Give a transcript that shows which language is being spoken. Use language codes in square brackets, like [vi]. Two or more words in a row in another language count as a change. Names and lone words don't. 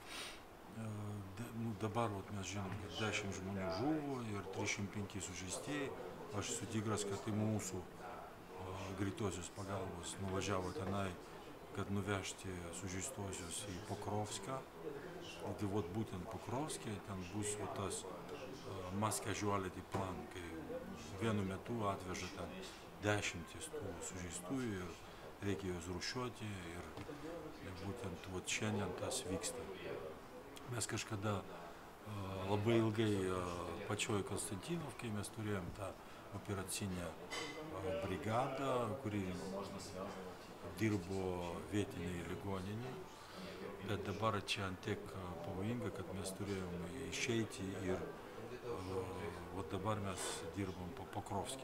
[lt] Dabar mes žinom, kad 10 žmonių žuvo ir 305 sužeistieji. Aš esu tikras, kad tai mūsų greitosios pagalbos nuvažiavo tenai, kad nuvežti sužeistuosius į Pokrovską. Tai būtent Pokrovske ten bus tas [en] mass casualty plan, [lt] kai vienu metu atveža ten dešimtis tų sužeistųjų ir reikia juos rūšiuoti ir būtent šiandien tas vyksta. Mes kažkada labai ilgai pačioj Konstantinovkai mes turėjom tą operacinę brigadą, kuri dirbo vietiniai ligoniniai, bet dabar čia antiek pavojinga, kad mes turėjom išeiti ir dabar mes dirbam po Pokrovskį.